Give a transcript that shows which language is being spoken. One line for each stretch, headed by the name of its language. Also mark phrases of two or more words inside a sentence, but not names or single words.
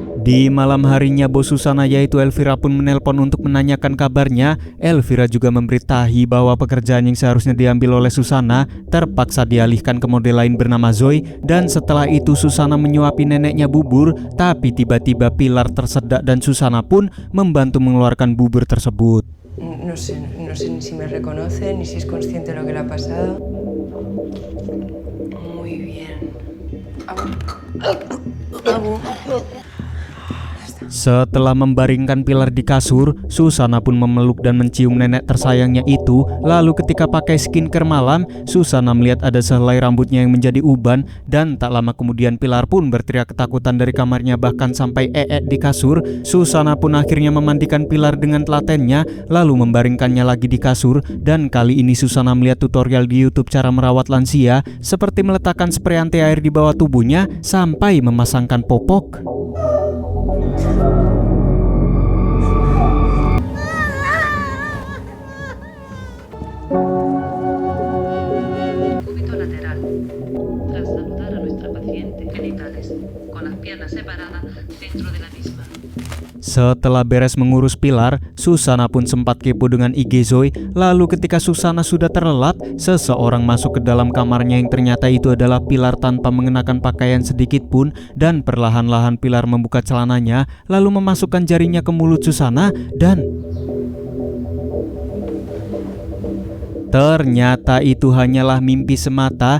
Indonesian: Di malam harinya bos Susana yaitu Elvira pun menelpon untuk menanyakan kabarnya. Elvira juga memberitahi bahwa pekerjaan yang seharusnya diambil oleh Susana terpaksa dialihkan ke model lain bernama Zoe, dan setelah itu Susana menyuapi neneknya bubur, tapi tiba-tiba Pilar tersedak dan Susana pun membantu mengeluarkan bubur tersebut.
Spanish: No sé ni si me reconoce, ni si es consciente de lo que le ha pasado. Muy bien. Abu.
Indonesian: Setelah membaringkan Pilar di kasur, Susana pun memeluk dan mencium nenek tersayangnya itu. Lalu ketika pakai skincare malam, Susana melihat ada sehelai rambutnya yang menjadi uban, dan tak lama kemudian Pilar pun berteriak ketakutan dari kamarnya, bahkan sampai di kasur. Susana pun akhirnya memandikan Pilar dengan telatennya, lalu membaringkannya lagi di kasur, dan kali ini Susana melihat tutorial di YouTube cara merawat lansia, seperti meletakkan spray anti air di bawah tubuhnya sampai memasangkan popok.
Spanish: Cúbito lateral. Tras saludar a nuestra paciente, genitales, con las piernas separadas dentro de la misma.
Indonesian: Setelah beres mengurus Pilar, Susana pun sempat kepo dengan IG Zoe. Lalu ketika Susana sudah terlelap, seseorang masuk ke dalam kamarnya yang ternyata itu adalah Pilar tanpa mengenakan pakaian sedikit pun, dan perlahan-lahan Pilar membuka celananya, lalu memasukkan jarinya ke mulut Susana, dan ternyata itu hanyalah mimpi semata.